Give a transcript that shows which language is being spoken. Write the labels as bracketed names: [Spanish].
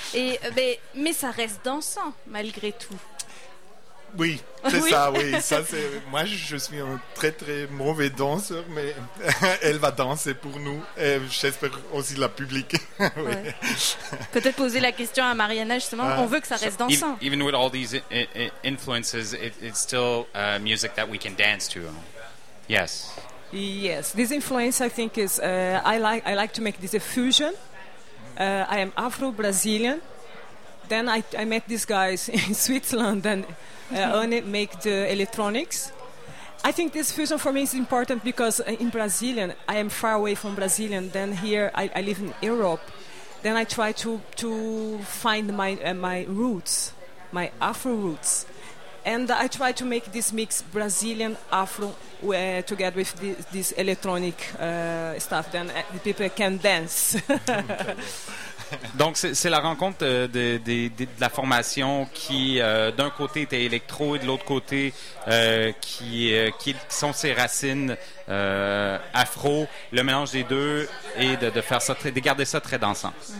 [French] Et mais ça reste dansant. Malgré tout. Oui, c'est oui. Ça, oui. Ça, c'est... Moi, je suis un très, très mauvais danseur, mais elle va danser pour nous. Et j'espère aussi la public. Oui. Ouais. Peut-être poser la question à Mariana, justement. On veut que ça reste dansant. [English] Even with all these influences, it's still music that we can dance to. Yes. Yes. This influence, I think, is... I like to make this a fusion. I am Afro-Brazilian. Then I met these guys in Switzerland and only make the electronics. I think this fusion for me is important because in Brazilian, I am far away from Brazilian. Then here I live in Europe. Then I try to find my roots, my Afro roots. And I try to make this mix Brazilian Afro together with this electronic stuff. Then the people can dance. [French] Donc, c'est la rencontre de la formation qui, d'un côté, était électro et de l'autre côté, qui sont ses racines afro. Le mélange des deux et de faire ça, de garder ça très dansant.